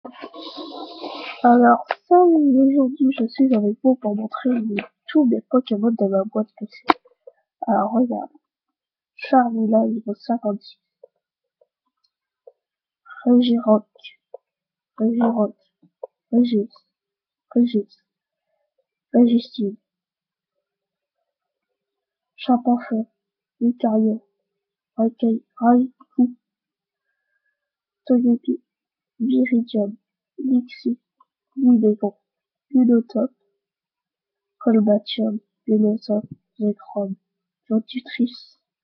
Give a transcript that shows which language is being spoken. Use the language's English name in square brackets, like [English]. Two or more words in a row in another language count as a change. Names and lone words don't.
[French] Alors, salut, aujourd'hui je suis avec vous pour montrer tous mes Pokémon de ma boîte PC. Alors regarde, Charmila niveau 56, Regirock, Regirock, Regis, Regis, Registine, Champafeu, Lucario, Raikou, Togepi, Viridium, Lixie, Lidégon, Ludotop, Colbatium, Venusaur, Zekrom, Jontutrice,